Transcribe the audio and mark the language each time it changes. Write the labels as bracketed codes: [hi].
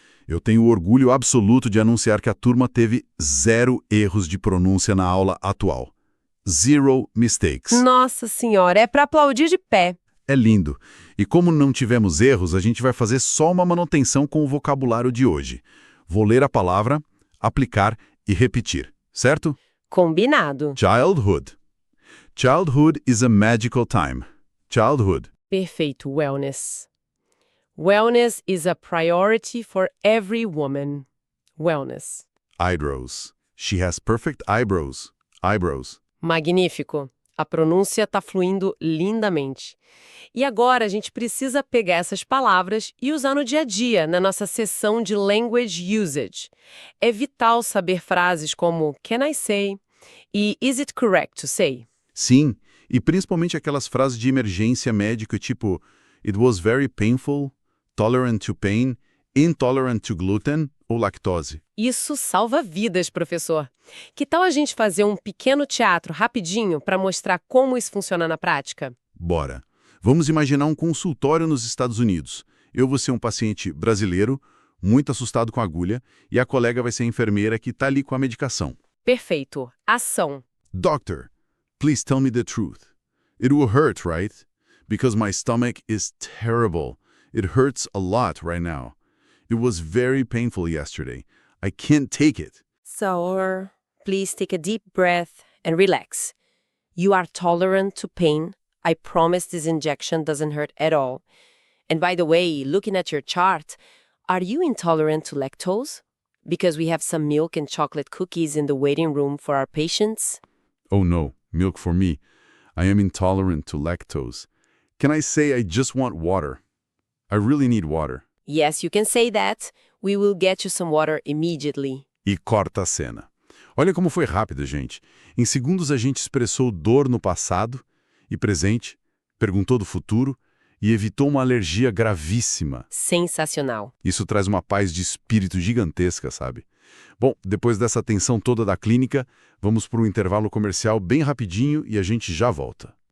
[pt] Eu tenho orgulho absoluto de anunciar que a turma teve 0 erros de pronúncia na aula atual. [en] 0 mistakes. [pt] Nossa senhora, é para aplaudir de pé. É lindo. E como não tivemos erros, a gente vai fazer só uma manutenção com o vocabulário de hoje. Vou ler a palavra, aplicar e repetir, certo? Combinado. [en] Childhood. Childhood is a magical time. Childhood. [pt] Perfeito, wellness. [en] Wellness is a priority for every woman. Wellness. Eyebrows. She has perfect eyebrows. Eyebrows. [pt] Magnífico. A pronúncia está fluindo lindamente. E agora a gente precisa pegar essas palavras e usar no dia a dia, na nossa sessão de language usage. É vital saber frases como [en] can I say e is it correct to say? [pt] Sim, e principalmente aquelas frases de emergência médica tipo [en] it was very painful, tolerant to pain, intolerant to gluten [pt] ou lactose. Isso salva vidas, professor. Que tal a gente fazer um pequeno teatro rapidinho para mostrar como isso funciona na prática? Bora. Vamos imaginar um consultório nos Estados Unidos. Eu vou ser um paciente brasileiro, muito assustado com a agulha, e a colega vai ser a enfermeira que está ali com a medicação. Perfeito. Ação. [en] Doctor, please tell me the truth. It will hurt, right? Because my stomach is terrible. It hurts a lot right now. It was very painful yesterday. I can't take it. So, please take a deep breath and relax. You are tolerant to pain. I promise this injection doesn't hurt at all. And by the way, looking at your chart, are you intolerant to lactose? Because we have some milk and chocolate cookies in the waiting room for our patients. Oh no, milk for me. I am intolerant to lactose. Can I say I just want water? I really need water. Yes, you can say that. We will get you some water immediately. [pt] E corta a cena. Olha como foi rápido, gente. Em segundos a gente expressou dor no passado e presente, perguntou do futuro e evitou uma alergia gravíssima. Sensacional. Isso traz uma paz de espírito gigantesca, sabe? Bom, depois dessa tensão toda da clínica, vamos para um intervalo comercial bem rapidinho e a gente já volta.